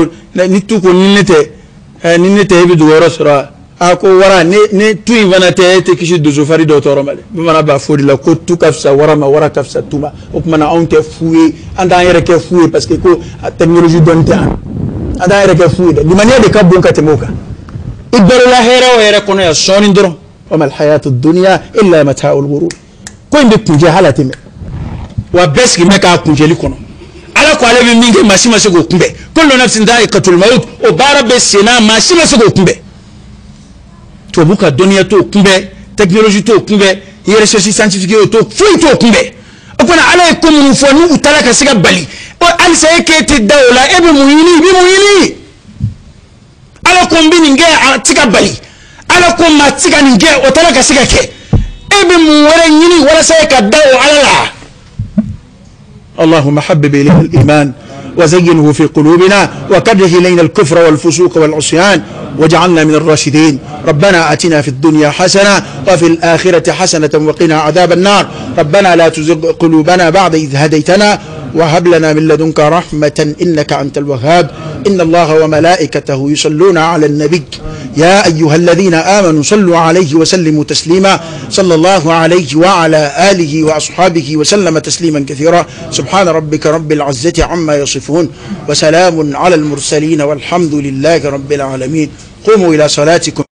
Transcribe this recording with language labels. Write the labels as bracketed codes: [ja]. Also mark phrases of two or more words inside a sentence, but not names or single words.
[bm] ni tu ko ni ne tɛ e bɛ dogo yɔrɔ sɔrɔ a ko wara ni tu in fana tɛ e tɛ kisi dosofari dɔw tɔɔrɔ ma dɛ bamanan b'a fɔ de la ko tu ka fisa wara ma wara ka fisa tu ma o tuma na anw tɛ fu ye an t'an yɛrɛ kɛ fu ye [fr] parce que [bm] ko technologie dɔnni tɛ an t'an yɛrɛ kɛ fu ye dɛ limaniya de ka bon ka tɛmɛ o kan i balola hɛrɛ o hɛrɛ kɔnɔ yan sɔɔni dɔrɔn [ar] وما الحياة الدنيا إلا متاع الغرور [bm] ko in bɛ kuncɛ hali a tɛ mɛn wa bɛɛ sigilen bɛ k'a kuncɛli kɔnɔ ala ko ale bɛ min kɛ maa si ma se k'o kunbɛn [ar] كل نفس ذائقة الموت [bm] o baara bɛ sen na maa si ma se k'o kunbɛn tubabu ka dɔnniya t'o kunbɛn technologie t'o kunbɛn [fr] recherche scientifique [bm] t'o foyi t'o kunbɛn o kumana ala ye ko minnu fɔ n'u taara ka se ka bali halisa e k'e tɛ da o la e bɛ mun ɲini i bɛ mun ɲini ala ko n bɛ nin kɛ a tɛ ka bali ala ko maa tɛ ka nin kɛ o taara ka se ka kɛ e bɛ mun wɛrɛ ɲini walasa e ka da o ala la [ar] اللهم حبب إلينا الإيمان وزينه في قلوبنا وكره إلينا الكفر والفسوق والعصيان واجعلنا من الراشدين ربنا آتنا في الدنيا حسنة وفي الآخرة حسنة وقنا عذاب النار ربنا لا تزغ قلوبنا بعد إذ هديتنا وهب لنا من لدنك رحمة إنك أنت الوهاب إن الله وملائكته يصلون على النبي يا أيها الذين آمنوا صلوا عليه وسلموا تسليما صلى الله عليه وعلى آله وأصحابه وسلم تسليما كثيرا سبحان ربك رب العزة عما يصفون وسلام على المرسلين والحمد لله رب العالمين قوموا إلى صلاتكم